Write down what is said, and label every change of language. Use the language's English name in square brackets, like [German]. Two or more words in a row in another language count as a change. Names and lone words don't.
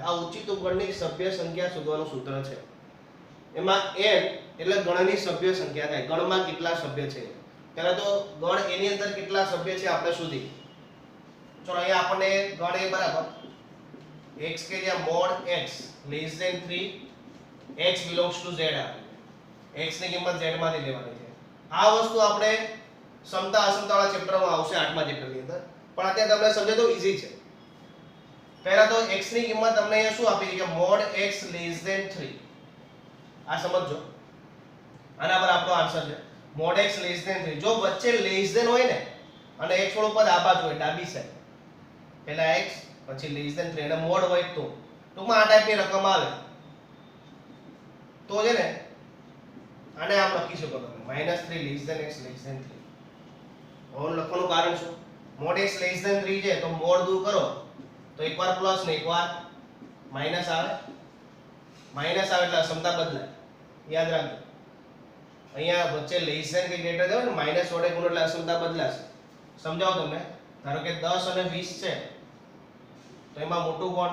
[Gujarati] આ ઉચિત ઉપગણની સભ્ય સંખ્યા શોધવાનું સૂત્ર છે. એમાં n એટલે ગણની સભ્ય સંખ્યા થાય. ગણમાં કેટલા સભ્ય છે. પહેલા તો ગણ એની અંદર કેટલા સભ્ય છે આપણે શોધી. ચલો અહીંયા આપણને ગણ એ બરાબર x કે જ્યાં [English] mod x less than 3 x belongs to z [Gujarati] આપે. x ની કિંમત z માંથી લેવાની છે. આ વસ્તુ આપણે સમતા અસમતા વાળા ચેપ્ટરમાં આવશે 8મા ચેપ્ટરની અંદર. પણ અત્યારે તમને સમજે તો ઈઝી છે. પહેલા તો x ની કિંમત તમને અહીંયા શું આપી છે કે [English] mod x less than 3. [Gujarati] આ સમજો. આના પર આપણો આન્સર છે [English] mod x less than 3. [Gujarati] જો વચ્ચે [English] less than [Gujarati] હોય ને અને x વાળું પદ આ બાજુ હોય ડાબી સાઈડ, પહેલા x પછી [English] less than 3 [Gujarati] અને mod હોય તો ટૂંકમાં આ ટાઈપની રકમ આવે તો છે ને આને આમ લખી શકો તમે [English] -3 less than x less than 3. [Gujarati] હવે લખવાનું કારણ શું? [English] mod x less than 3 [Gujarati] છે તો mod દૂર કરો તો એકવાર પ્લસ ને એકવાર માઈનસ આવે. માઈનસ આવે એટલે સમતા બદલાય. યાદ રાખજો. અહીંયા વચ્ચે [English] less than [Gujarati] કે ગ્રેટર દેવો ને માઈનસ વડે ગુણો એટલે અસમતા બદલાશે. સમજાવો તમને. ધારો કે 10 અને 20 છે તો એમાં મોટું કોણ?